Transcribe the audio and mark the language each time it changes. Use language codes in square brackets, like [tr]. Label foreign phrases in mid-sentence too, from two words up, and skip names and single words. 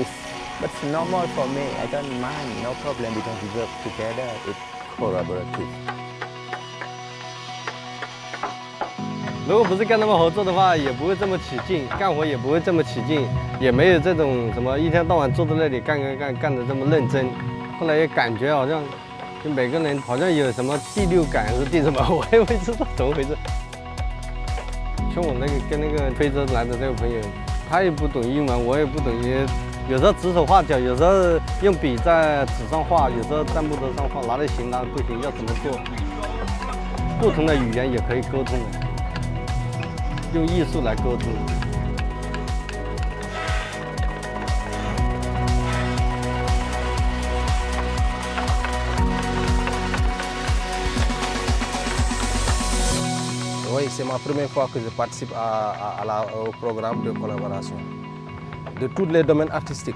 [en] But it's normal for me, I don't mind, no problem, because we work together, it's collaborative. [zh] 如果不是跟他们合作的话，也不会这么起劲，干活也不会这么起劲，也没有这种什么一天到晚坐在那里干得这么认真。后来也感觉好像。就每个人好像有什么第六感还是第什么，我也不知道怎么回事。像我跟那个非洲来的这个朋友，他也不懂英文，我也不懂，有时候指手画脚，有时候用笔在纸上画，有时候在木头上画，哪里行哪里不行，要怎么做？不同的语言也可以沟通的，用艺术来沟通。 [fr] Oui, c'est ma première fois que je participe au programme de collaboration de tous les domaines artistiques.